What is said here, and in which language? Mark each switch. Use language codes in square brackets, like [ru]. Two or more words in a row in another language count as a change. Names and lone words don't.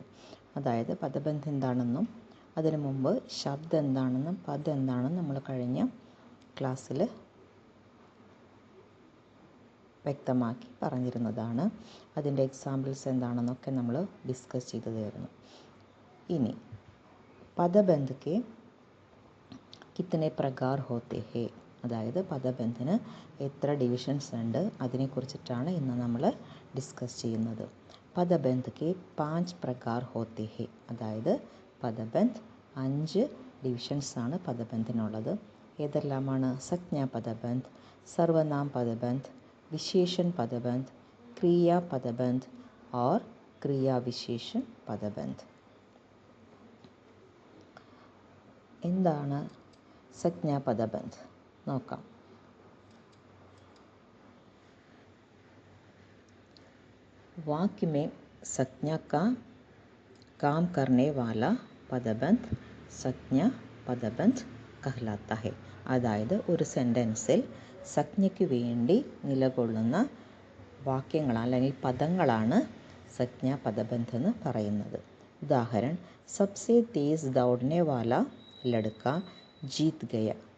[ml] അതായത് പദബന്ധ് എന്താണെന്നും അതിനു മുമ്പ് ശബ്ദം എന്താണെന്നും പദം എന്താണെന്നും നമ്മൾ കഴിഞ്ഞ ക്ലാസ്സിൽ വ്യക്തമാക്കി പറഞ്ഞിരുന്നതാണ്. അതിൻ്റെ എക്സാമ്പിൾസ് എന്താണെന്നൊക്കെ നമ്മൾ ഡിസ്കസ് ചെയ്തതായിരുന്നു. [hi] ഇനി പദബന്ധ് के कितने प्रकार होते हैं, [ml] അതായത് പദബന്ധിന് എത്ര ഡിവിഷൻസ് ഉണ്ട് അതിനെക്കുറിച്ചിട്ടാണ് ഇന്ന് നമ്മൾ ഡിസ്കസ് ചെയ്യുന്നത്. [hi] പദബന്ധ് के 5 प्रकार होते हैं, [ml] അതായത് പദബന്ധ് 5 ഡിവിഷൻസാണ് പദബന്ധിനുള്ളത്. [hi] ഏതെല്ലാമാണ്? संज्ञा पदबंध, सर्वनाम पदबंध, विशेषण पदबंध, क्रिया पदबंध और क्रिया विशेषण पदबंध. [ml] എന്താണ് [hi] संज्ञा पदबंध [ml] നോക്കാം. [hi] वाक्य में संज्ञा का काम करने वाला पदबंध संज्ञा पदबंध कहलाता है. [ml] അതായത് ഒരു സെൻറ്റൻസിൽ സംജ്ഞയ്ക്ക് വേണ്ടി നിലകൊള്ളുന്ന വാക്യങ്ങളാണ് അല്ലെങ്കിൽ പദങ്ങളാണ് [hi] संज्ञा पदबंध [ml] എന്ന് പറയുന്നത്. [hi] ഉദാഹരണം, सबसे तेज़ दौड़ने वाला लड़का जीत गया.